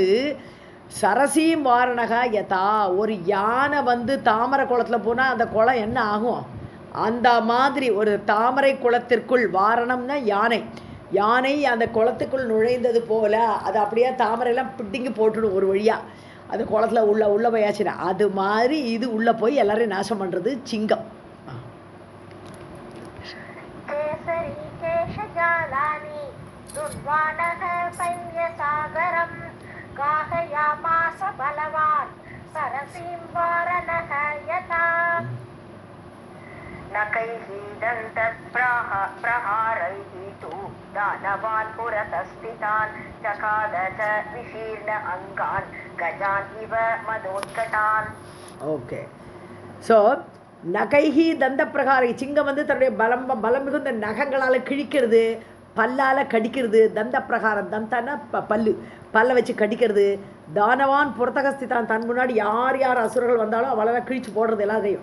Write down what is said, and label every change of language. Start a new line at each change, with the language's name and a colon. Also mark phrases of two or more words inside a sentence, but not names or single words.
Sanskrit: सरसीं वारणः यथा,
Tamil: ஒரு யானை வந்து தாமரை குளத்தில் போனால் அந்த குளம் என்ன ஆகும், அந்த மாதிரி ஒரு தாமரை குளத்திற்குள், வாரணம்னா யானை, யானை அந்த குளத்துக்குள் நுழைந்தது போல அது அப்படியே தாமரையெல்லாம் பிடிங்கி போட்டுடும் ஒரு வழியாக அந்த குளத்தில் உள்ள போயாச்சுன்னா. அது மாதிரி இது உள்ளே போய் எல்லாரையும் நாசம் பண்ணுறது சிங்கம்.
Sanskrit: दुर्वाणः सैन्यसागरं गाहयामास बलवान् सरसीं वारणः यथा. नखैः दन्तप्रहारैः तु दानवान् पुरतस्थितान् चकाद च विशीर्ण अङ्गान् गजान् इव मदोत्कटान्.
Tamil: ஓகே, ஸோ
Sanskrit: नखैः दन्त प्रहारैः,
Tamil: சிங்கம் வந்து தன்னுடைய பலம் மிகுந்த நகங்களால் கிழிக்கிறது, பல்லால் கடிக்கிறது.
Sanskrit: दन्त प्रहारम्,
Tamil: தந்தான பல்லு, பல்லை வச்சு கடிக்கிறது.
Sanskrit: दानवान् पुरतःस्थितान्,
Tamil: தன் முன்னாடி யார் யார் அசுரர்கள் வந்தாலும் அவளெல்லாம் கிழிச்சு போடுறது எல்லாத்தையும்.